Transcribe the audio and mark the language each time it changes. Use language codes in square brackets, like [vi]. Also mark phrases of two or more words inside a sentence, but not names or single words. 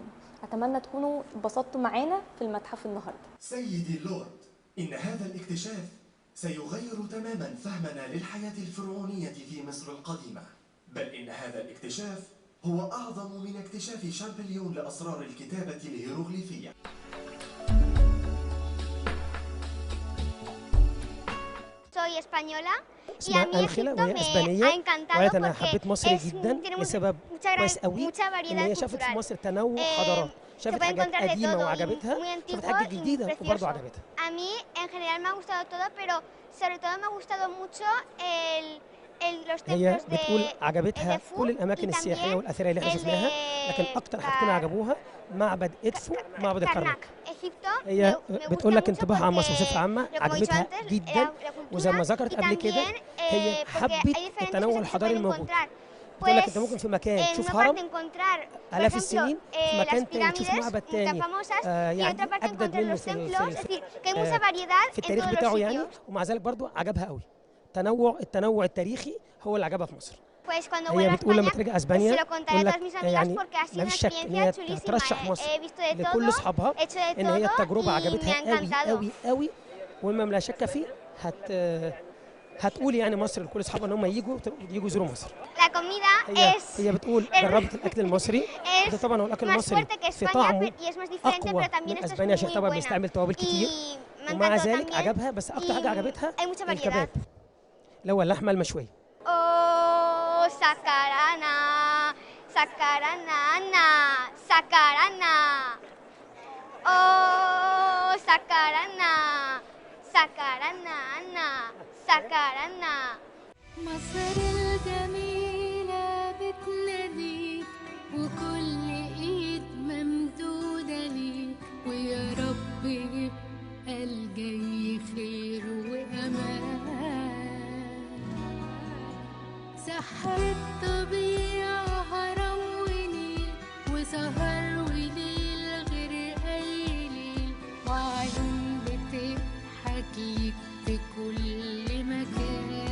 [ar] أتمنى تكونوا اتبسطتوا معانا في المتحف النهاردة. سيدي اللورد، إن هذا الاكتشاف سيغير تماما فهمنا للحياة الفرعونية في مصر القديمة، بل إن هذا الاكتشاف هو أعظم من اكتشاف شامبليون لأسرار الكتابة الهيروغليفية. [es] Soy española y a [ar] اسمها [es] mí [ar] أنخلة [es] Egipto [ar] وهي [es] me [ar] اسبانيه، [es] ha encantado [ar] وقالت انا [es] porque [ar] حبيت مصر جدا [es] tenemos [ar] لسبب كويس قوي [es] mucha [ar] ان هي [es] variedad [ar] شافت في [es] cultural. [ar] مصر تنوع حضارات، [es] Se [ar] شافت [es] puede [ar] حاجات [es] encontrar de [ar] قديمه [es] todo y [ar] وعجبتها، [es] muy [ar] شافت [es] antiguo [ar] حاجات [es] y [ar] جديده وبرضه [es] precioso. [ar] عجبتها. [es] A mí en general me ha gustado todo, pero sobre todo me ha gustado mucho los [ar] هي [es] templos [ar] بتقول [es] de [ar] عجبتها [es] Edfu [ar] كل [es] y [ar] الاماكن السياحيه [es] también [ar] والاثريه اللي احنا [es] el [ar] شفناها، لكن [es] de [ar] اكتر حاجتين عجبوها معبد ادفو ومعبد الكرنك. [es] Karnak. Egipto [ar] هي [es] me gusta [ar] بتقول لك [es] mucho [ar] انطباعها عن مصر [es] porque, [ar] بصفه عامه [es] como he dicho [ar] عجبتها [es] antes, [ar] جدا، [es] la [ar] وزي ما [es] cultura [ar] ذكرت [es] y [ar] قبل كده [es] también [ar] هي [es] porque [ar] حبت [es] hay diferentes [ar] التنوع [es] cosas que se [ar] الحضاري [es] pueden [ar] الموجود. [es] encontrar. [ar] بتقول لك [es] Pues [ar] انت ممكن في مكان [es] en [ar] تشوف [es] una [ar] هرم [es] parte encontrar, por [ar] آلاف [es] ejemplo, [ar] السنين، في [es] las [ar] مكان تاني تشوف [es] pirámides [ar] معبد [es] tan [ar] تاني [es] famosas, y en [ar] يعني [es] otra parte [ar] أجدد [es] encontrar [ar] منه [es] los templos, es decir, que hay mucha variedad [ar] في [es] en [ar] التاريخ [es] todos los [ar] بتاعه يعني، [es] sitios. [ar] ومع ذلك برضه عجبها قوي. التنوع التاريخي هو اللي عجبها في مصر. [es] Pues cuando [ar] هي [es] vuelva a [ar] بتقول لما [es] España, [ar] ترجع [es] se [ar] اسبانيا [es] lo contaré [ar] تقول [es] a [ar] لك [es] todas mis amigas [ar] يعني [es] porque ha sido [ar] ما [es] una [ar] فيش شك ان [es] experiencia [ar] هي [es] chulísima. [ar] ترشح [es] He [ar] مصر [es] visto de [ar] لكل [es] todo, [ar] اصحابها [es] he hecho de [ar] ان هي [es] todo [ar] التجربه [es] y me [ar] عجبتها [es] ha [ar] قوي [es] encantado. [ar] قوي قوي، ومما لا شك فيه هتقول يعني مصر لكل اصحابها ان هم يجوا يزوروا مصر. [es] La comida [ar] هي بتقول جربت الاكل المصري، ده طبعا هو الاكل [es] más [ar] المصري [es] fuerte que [ar] في [es] España [ar] طعمه [es] y es más diferente, [ar] اقوى [es] pero también [ar] من [es] esto es [ar] اسبانيا عشان [es] muy [ar] طبعا [es] buena. [ar] بيستعمل توابل كتير، [es] Y me [ar] ومع [es] encantó [ar] ذلك [es] también [ar] عجبها. بس اكتر حاجه [es] y [ar] عجبتها [es] hay mucha variedad. [ar] الكباب اللي هو اللحمه المشويه. Oh, sacarana, sacarana, Ana, sacarana. Oh, sacarana, sacarana, Ana, sacarana. مصر الجميلة بتناديك وكل ايد ممدودة ليك، ويا رب يبقى الجاي خير وأمان. سحر الطبيعة هرم ونيل وسهر وليل غير أي ليل، وعيون بتضحك ليك في كل مكان.